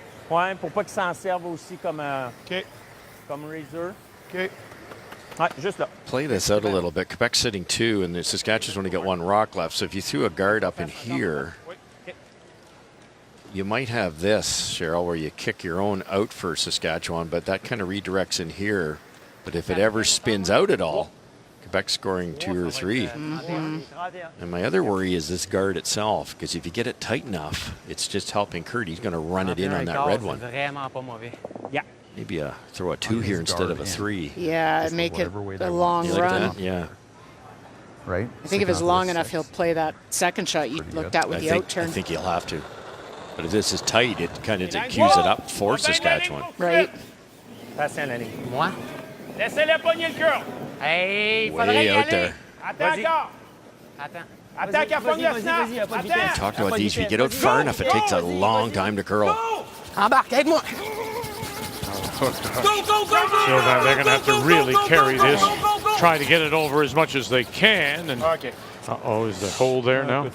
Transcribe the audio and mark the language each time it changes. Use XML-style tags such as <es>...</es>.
<fr>Ouais, pour pas qu'ils s'en servent aussi comme razor. OK. Ouais, juste là.</fr> <en>Play this out a little bit. Quebec's sitting 2, and the Saskatchewan's only got 1 rock left. So if you threw a guard up in here, You might have this, Cheryl, where you kick your own out for Saskatchewan, but that kind of redirects in here. But if it ever spins out at all, Quebec's scoring 2 or 3. Mm-hmm. And my other worry is this guard itself, because if you get it tight enough, it's just helping Kurt. He's going to run it in on that red one. Yeah. Maybe throw a 2 here instead of a 3. Yeah, make it a long You like run. that? Yeah. Right? I think if it's long enough, he'll play that second shot you looked at with the out turn. I think he'll have to. But if this is tight, it kind of cues it up for Saskatchewan. Right.</en> <fr>Passe un Lenny. Moi? Laissez-le pogner le curl.</fr> <en>Hey, Way out there.</en> <fr>Attends encore. Attends. Attends qu'elle pogne le snap. Attends.</fr> <en>Talked about these. If you get out far enough, it takes a long time to curl.</en> <fr>Embarque, aide-moi.</fr> <en>So now they're going to have to really carry this, try to get it over as much as they can. And uh-oh, is the hole there now?</en>